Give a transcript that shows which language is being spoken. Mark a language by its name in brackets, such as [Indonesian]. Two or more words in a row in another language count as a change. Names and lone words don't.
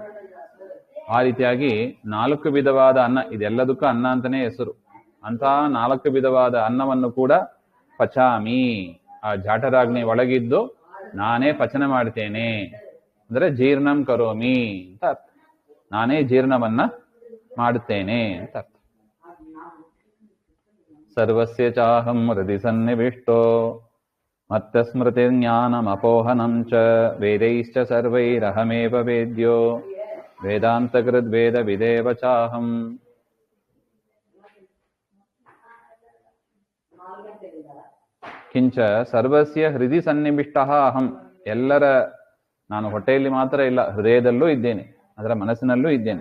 [Kannada] ಆ ರೀತಿಯಾಗಿ 4 ವಿಧವಾದ ಅನ್ನ, ಇದೆಲ್ಲದಕ್ಕೂ ಅನ್ನ ಅಂತಾನೆ ಹೆಸರು. ಅಂತಹ 4 ವಿಧವಾದ ಅನ್ನವನ್ನು ಕೂಡ ಪಚಾಮಿ, ಆ ಜಾಠರಾಗ್ನಿ ಒಳಗಿದ್ದು ನಾನೇ ಪಚನ ಮಾಡ್ತೇನೆ ಅಂದ್ರೆ [Sanskrit] ಜೀರ್ಣಂ ಕರೋಮಿ [Kannada] ಅಂತ ಅರ್ಥ. ನಾನೇ ಜೀರ್ಣವನ್ನ ಮಾಡುತ್ತೇನೆ ಅಂತ ಅರ್ಥ. [Sanskrit] ಸರ್ವಸ್ಯ ಚಾಹಂ ಹೃದಿ ಸನ್ನಿವಿಷ್ಟೋ ಮತ್ತ ಸ್ಮೃತಿ ಜ್ಞಾನಂ ಅಪೋಹನಂ ಚ ವೇದೈಶ್ಚ ಸರ್ವೈರಹಮೇವ ವೇದ್ಯೋ ವೇದಾಂತಕೃದ್ ವೇದ ವಿದೇವ ಚಾಹಂ. ಕಿಂಚ ಸರ್ವಸ್ಯ ಹೃದಯ ಸನ್ನಿವಿಷ್ಟಃ ಅಹಂ, [Kannada] ಎಲ್ಲರ, ನಾನು ಹೊಟ್ಟೆಯಲ್ಲಿ ಮಾತ್ರ ಇಲ್ಲ, ಹೃದಯದಲ್ಲೂ ಇದ್ದೇನೆ, ಅದರ ಮನಸ್ಸಿನಲ್ಲೂ ಇದ್ದೇನೆ.